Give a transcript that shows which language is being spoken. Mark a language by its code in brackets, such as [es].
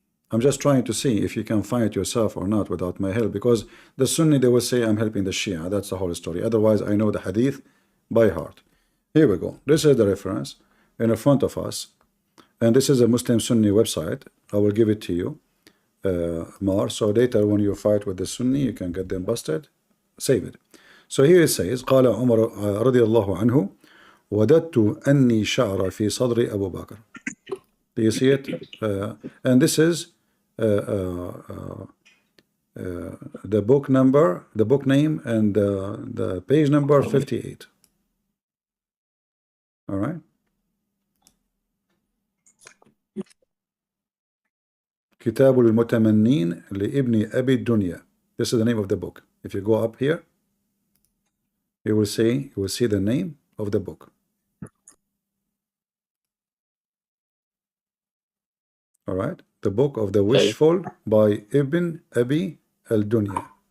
[en] I'm just trying to see if you can find it yourself or not without my help, because the Sunni, they will say I'm helping the Shia. That's the whole story. Otherwise, I know the hadith by heart. Here we go. This is the reference in front of us, and this is a Muslim Sunni website. I will give it to you, Mar. So later when you fight with the Sunni, you can get them busted. Save it. So here it says, [ar] قال عمر رضي الله عنه وددت أني شعر في صدر أبو بكر. [en] Do you see it? And this is the book number, the book name, and the page number 58. All right. [ar] كتاب المتمنين لابن أبي الدنيا. [en] This is the name of the book. If you go up here, you will see the name of the book. All right, the book of the wishful by Ibn Abi al-Dunya.